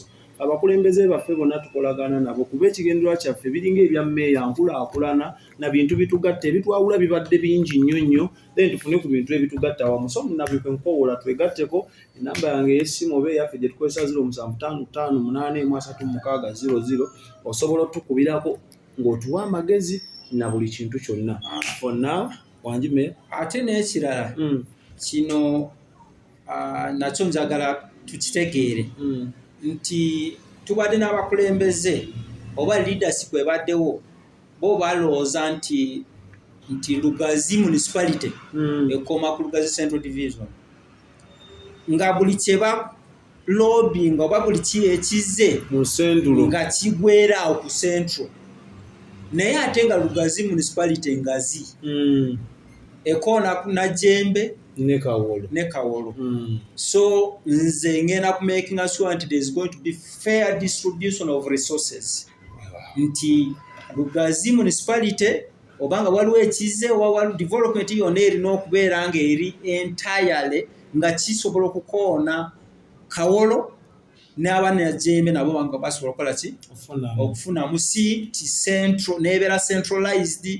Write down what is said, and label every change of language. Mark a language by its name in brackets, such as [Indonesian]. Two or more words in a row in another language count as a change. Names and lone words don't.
[Ganda] Abakulembeze baffe bonna tukolagana nabo kuba ekigendererwa kyaffe biringa ebya Meeya nkulaakulana na bintu bitugatta ebitwawula bibadde bingi nnyo nnyo then tufune ku bintu ebitugatta awamu. So munnabwe nkowola twegatteko enamba yange y'essimu oba eyaffe gye tukozesa 0755813600 osobola otukubirako ng'otuwa amagezi na buli kintu kyonna. [English] For now Wanjime [Ganda] ate n'ekirala kino nakyo njagala tukitegeere nti tubadde n'abakulembeze oba leadership ebaddewo bo balowooza nti Lugazi municipality ekoma ku Lugazi Central Division nga buli kyeba lobbying oba buli ekize mu Central nga kigwera awo ku Central. Naye ate nga Lugazi municipality ngazi ekoona ku Najjembe ne Kawolo. [English] So [Ganda] nze ngenda ku [English] making sure nti there is going to be fair distribution of resources. [Ganda] Nti Lugazi municipality obanga waliwo ekize waliwo development yonna erina okubeera nga eri entirely nga kisobola okukoona Kawolo n'Abanajjembe nabo banga basobola okukola ki okufuna musi ti central nebeera centralized.